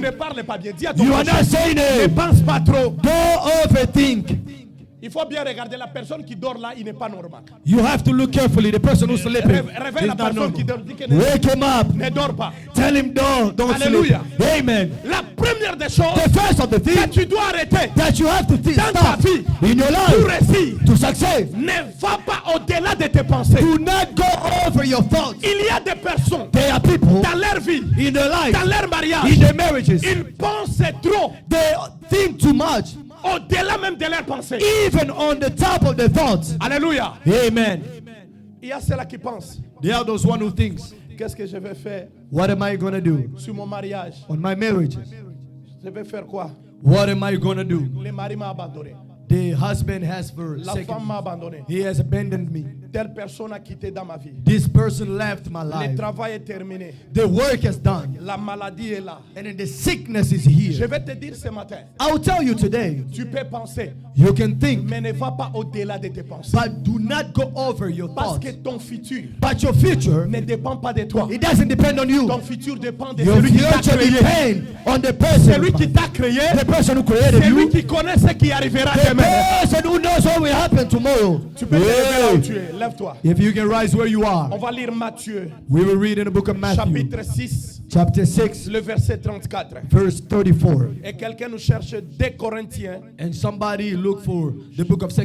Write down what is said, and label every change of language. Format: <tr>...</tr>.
<fr>Tu ne parles pas bien. Dis à ton</fr> <en>you</en> <fr>prochain.</fr> <en>Are not saying it.</en> <fr>Ne pense pas trop.</fr> <en>Don't overthink.</en> <fr>Il faut bien regarder la personne qui dort là, il n'est pas normal.</fr> <en>You have to look carefully. The person who's sleeping.</en> <fr>Réveille la personne qui dort.</fr> <en>Wake him up.</en> <fr>Ne dors pas.</fr> <en>Tell him don't Alléluia. sleep. Amen.</en> <fr>La première des choses,</fr> <en>the first of the things</en> <fr>que tu dois arrêter</fr> <en>that you have to think</en> <fr>dans ta vie,</fr> <en>in your life,</en> <fr>pour réussir,</fr> <en>to succeed,</en> <fr>ne va pas au-delà de tes pensées.</fr> <en>Do not go over your thoughts.</en> <fr>Il y a des personnes,</fr> <en>there are people</en> <fr>dans leur vie,</fr> <en>in their life,</en> <fr>dans leur mariage,</fr> <en>in their marriages,</en> <fr>ils pensent trop.</fr> <en>They think too much.</en> <fr>Au-delà même de leurs pensées.</fr> <en>Even on the top of the thoughts. Alléluia. Amen.</en> <fr>Il y a ceux-là qui pensent.</fr> <en>There are those one who thinks.</en> <fr>Qu'est-ce que je vais faire?</fr> <en>What am I gonna do?</en> <fr>Sur mon mariage.</fr> <en>On my marriage.</en> <fr>Je vais faire quoi?</fr> <en>What am I gonna do?</en> <fr>Le mari m'a abandonné.</fr> <en>The husband has</en> <fr>La femme m'a abandonné.</fr> <en>He has abandoned me.</en> <fr>Telle personne a quitté dans ma vie.</fr> <en>This person left my life.</en> <fr>Le travail est terminé.</fr> <en>The work is done.</en> <fr>La maladie est là.</fr> <en>And then the sickness is here.</en> <fr>Je vais te dire ce matin.</fr> <en>I will tell you today.</en> <fr>Tu peux penser.</fr> <en>You can think.</en> <fr>Mais ne va pas au-delà de tes pensées.</fr> <en>But do not go over your thoughts.</en> <fr>Parce que ton futur.</fr> <en>But your future</en> <fr>ne dépend pas de toi.</fr> <en>It doesn't depend on you.</en> <fr>Ton futur dépend de</fr> <en>your</en> <fr>celui qui t'a créé.</fr> <en>Depend on the person.</en> <fr>Celui qui t'a créé.</fr> <en>The person who created</en> <fr>celui</fr> <en>you.</en> <fr>qui connaît ce qui arrivera demain.</fr> <en>Who knows what will happen tomorrow?</en> <fr>Tu peux te lever là où tu es. Lève-toi.</fr> <en>If you can rise where you are.</en> <fr>On va lire Matthieu.</fr> <en>We will read in the book of Matthew.</en> <fr>Chapitre 6.</fr> <en>Chapter 6.</en> <fr>Le verset 34.</fr> <en>Verse 34.</en> <fr>Et quelqu'un nous cherche 2 Corinthiens.</fr> <en>And somebody look for the book of 2</en>